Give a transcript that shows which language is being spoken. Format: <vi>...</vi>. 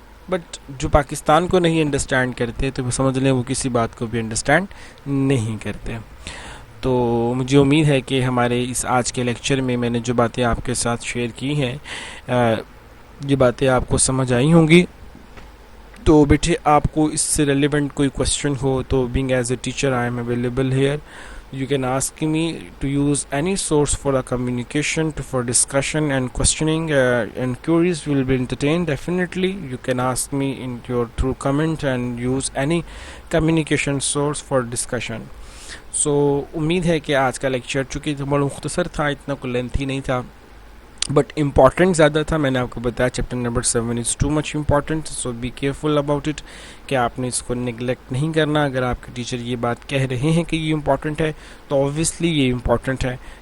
<ur>But جو پاکستان کو نہیں انڈرسٹینڈ کرتے تو وہ سمجھ لیں وہ کسی بات کو بھی انڈرسٹینڈ نہیں کرتے. تو مجھے امید ہے کہ ہمارے اس آج کے لیکچر میں نے جو باتیں آپ کے ساتھ شیئر کی ہیں یہ باتیں آپ کو سمجھ آئی ہوں گی. تو بیٹے آپ کو اس سے ریلیونٹ کوئی کوشچن ہو تو being as a teacher I am available hair.</ur> <en>You can ask me to use any source for a communication, for discussion and questioning, and queries will be entertained. Definitely, you can ask me through comment and use any communication source for discussion.</en> <ur>So امید ہے کہ آج کا lecture چونکہ بڑا مختصر تھا، اتنا کوئی لینتھی نہیں تھا، بٹ امپورٹنٹ زیادہ تھا. میں نے آپ کو بتایا chapter number 7 is too much important, so be careful about it کہ آپ نے اس کو نگلیکٹ نہیں کرنا. اگر آپ کے ٹیچر یہ بات کہہ رہے ہیں کہ یہ امپورٹنٹ ہے تو اوبویسلی یہ امپورٹنٹ ہے.</ur>